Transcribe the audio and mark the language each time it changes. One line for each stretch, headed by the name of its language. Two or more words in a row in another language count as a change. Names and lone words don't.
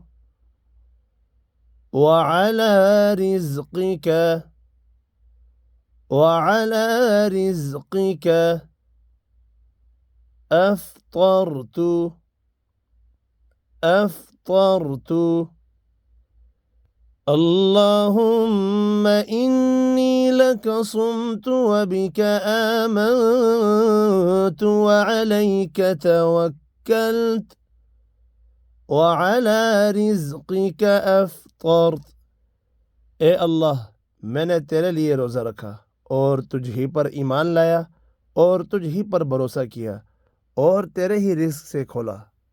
Arabic: وعلى رزقك وعلى رزقك أفطرت أفطرت اللهم إني لك صمت وبك آمنت وعليك توكلت وعلى رزقك أفطرت.
Hindi: ए अल्लाह, मैंने तेरे लिए रोज़ा रखा और तुझ ही पर ईमान लाया और तुझ ही पर भरोसा किया और तेरे ही रिज़्क़ से खोला।